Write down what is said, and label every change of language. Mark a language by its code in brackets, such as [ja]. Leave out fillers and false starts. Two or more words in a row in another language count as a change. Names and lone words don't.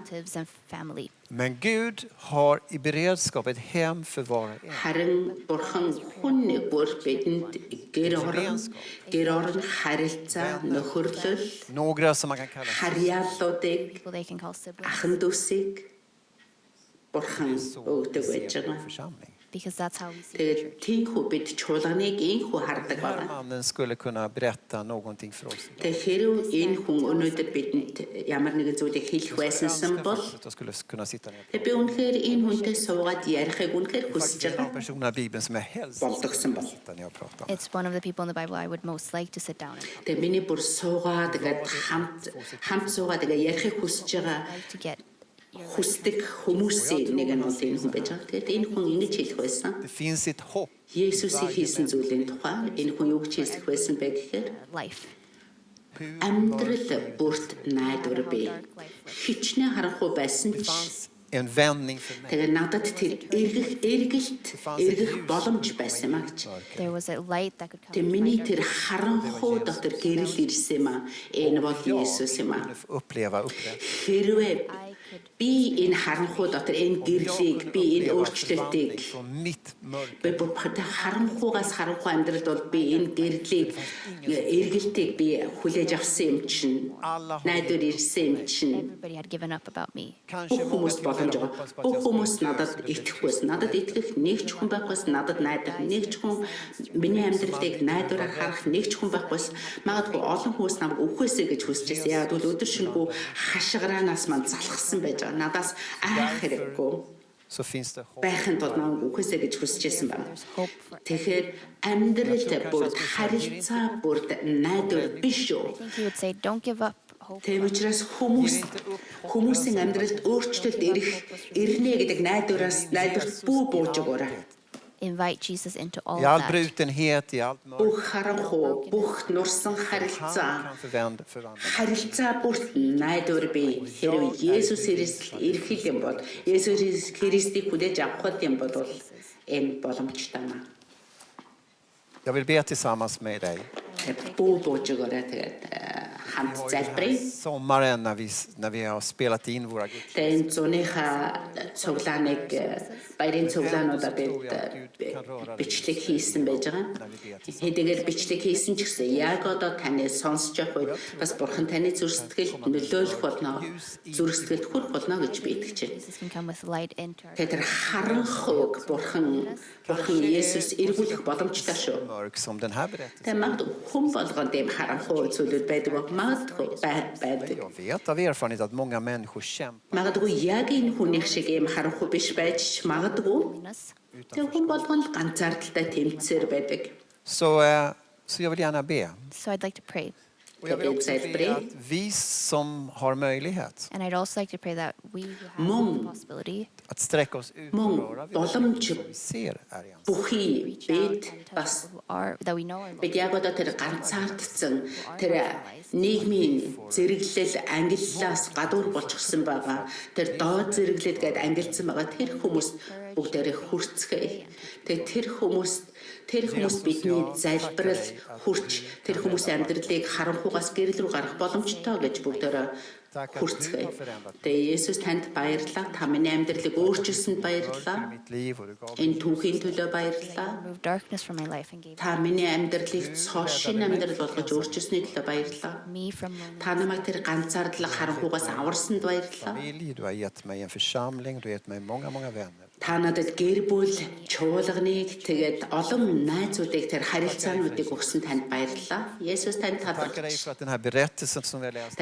[en] Relatives and family. [sv] Men Gud har i beredskap ett hem för var och en. [mn] Харин бурхан хүн нэг бүр бидэнд гэр орон харилцаа нөхөрлөл [sv] Några som man kan kalla [mn] харьяалуудыг [en] People they can call siblings. [mn] ахан дүүсийг бурхан өгдөг байж байгаа. [sv] församling. [en] because that's how we see the [mn] Тэгээд [en] church. [mn] тийхүү бид чуулганыг ийхүү хардаг [sv] Den här [mn] байна. [sv] mannen skulle kunna berätta någonting för oss. [mn] Тэгээд хэрв энэ хүн өнөөдөр бидэнд ямар нэгэн зүйлийг хэлэх байсансан бол [sv] Jag skulle kunna sitta ner. [mn] би үнэхээр энэ хүнтэй суугаад ярихыг үнэхээр хүсэж [sv] Faktiskt en av [mn] байгаа. [sv] personerna i Bibeln som jag helst [mn] Болдогсон бол. [sv] sitta ner och prata om. [en] It's one of the people in the Bible I would most like to sit down and talk. [mn] Тэгээд миний бүр суугаад тэгээд хамт суугаад тэгээд ярихыг хүсэж байгаа [en] I like to get your [mn] хүсдэг хүмүүсийн нэг нь бол энэ хүн байж байгаа. Тэгээд энэ хүн ингэж хэлэх байсан. [sv] Det finns ett hopp. [mn] Есүсийн хийсэн зүйлийн тухай энэ хүн юу гэж хэлэх байсан бэ гэхээр [en] life. [mn] амьдрал бүрт найдвар бий. Хичнээн харанхуй байсан ч [sv] Fanns en vändning för mig. [mn] тэгээд надад тэр эргэх боломж байсан юм а гэж. [en] There was a light that could come. [mn] Тэг миний тэр харанхуй дотор гэрэл ирсэн юм а. Энэ бол Есүс юм а. [sv] Kunde få uppleva upprättelse. [mn] Хэрвээ [en] I could [mn] би энэ харанхуй дотор энэ гэрлийг би энэ өөрчлөлтийг [sv] Från mitt mörker. [mn] би бүр харанхуйгаас харанхуй амьдралд бол би энэ гэрлийг эргэлтийг би хүлээж авсан юм чинь найдвар ирсэн юм чинь [en] everybody had given up about me. [sv] Kanske [mn] бүх хүмүүс боломж байгаа. Бүх хүмүүс надад итгэхгүйс, надад итгэх нэг ч хүн байхгүйс, надад найдах нэг ч хүн миний амьдралыг найдвараар харах нэг ч хүн байхгүйс, магадгүй олон хүмүүс намайг үхвэсэ гэж хүсчихсэн. Яг бол өдөр шөнөгүй хашгираанаас мань залхсан байж байгаа. Надаас айх хэрэггүй. [sv] Så finns det hopp. [mn] Байхын тулд намайг үхвэсэ гэж хүсчихсэн байна. [en] There's hope for. [mn] Тэгэхээр амьдралд бүрд харилцаа бүрд найдвар биш үү? [en] I think he would say, don't give up hope. [mn] Тийм учраас хүмүүсийн амьдралд өөрчлөлт ирнэ гэдэг найдварт бүү бууж өгөөрэй. [en] Invite Jesus into all I all that. [sv] brutenhet, i allt mörker. [mn] Бүх харанхуй, бүх нурсан харилцаа, [sv] Han kan förvandla. [mn] харилцаа бүрт найдвар бий. Хэрвээ Есүс Христ ирэх юм бол, Есүс Христийг хүлээж авах юм бол энэ боломжтой маа. [sv] Jag vill be tillsammans med dig. [mn] Бүү бууж өгөөрэй тэгээд хамт залбирая. [sv] Sommaren när vi har spelat in våra gudstjänster. [mn] Тэгээд зуныхаа цуглааныг баярын цуглаануудаа бид бичлэг хийсэн байж байгаа. Хэдийгээр бичлэг хийсэн ч гэсэн яг одоо таны сонсож явах үед бас бурхан таны зүрх сэтгэлд нөлөөлөх болно, зүрх сэтгэлд хүрэх болно гэж би итгэж байна. [en] Jesus can come with light into our [mn] Тэгээд тэр харанхуйг бурхан Есүс эргүүлэх боломжтой шүү. [sv] Mörk som den här berättelsen. [mn] Тэгээд магадгүй хүн болгонд ийм харанхуй зүйлүүд байдаг ба магадгүй байдаг. [sv] Jag vet av erfarenhet att många människor kämpar. [mn] Магадгүй яг энэ хүнийх шиг ийм харанхуй биш байж магадгүй. [en] us. [mn] Тэр хүн болгоно л ганцаардалтай тэмцээр байдаг. [sv] Så jag vill gärna be. [en] So I'd like to pray. [sv] Och jag vill också be att vi som har möjlighet [en] And I'd also like to pray that we who have Mong. the possibility [sv] att sträcka oss ut och Mong röra vid [mn] боломж [sv] vi ser här igen. [mn] бүхий [en] reach out [mn] бид [en] and touch [mn] бас [en] people who are that we know are [mn] бид [en] lost. [mn] яг одоо тэр ганцаардсан тэр нийгмийн зэрэглэл ангиллаас гадуур болчихсон байгаа. Тэр доод зэрэглэл гээд ангилсан байгаа. Тэр хүмүүст бүгдээрээ хүрцгээе. Тэгээ тэр хүмүүс бидний залбирал хүрч тэр хүмүүсийн амьдралыг харанхуйгаас гэрэл рүү гарах боломжтой гэж бүгдээрээ хүрцгээе. Тэгээ Есүс танд баярлалаа. Та миний амьдралыг өөрчилсөнд баярлалаа. [sv] Mitt liv och du gav [mn] Энэ түүхийн төлөө баярлалаа. [en] Remove darkness from my life and gave [mn] Та миний амьдралыг цоо шин амьдрал болгож өөрчилсөний төлөө баярлалаа. [en] me from loneliness. [mn] Та намайг тэр ганцаардлага харанхуйгаас аварсанд баярлалаа. [sv] familj, du har gett mig en församling, du har gett mig många, många vänner. [mn] Та надад гэр бүл, чуулганыг тэгээд олон найзуудыг тэр харилцаануудыг өгсөн танд баярлалаа. Есүс танд [sv] Tackar dig [mn] талархаж. [sv] för att den här berättelsen som vi har läst,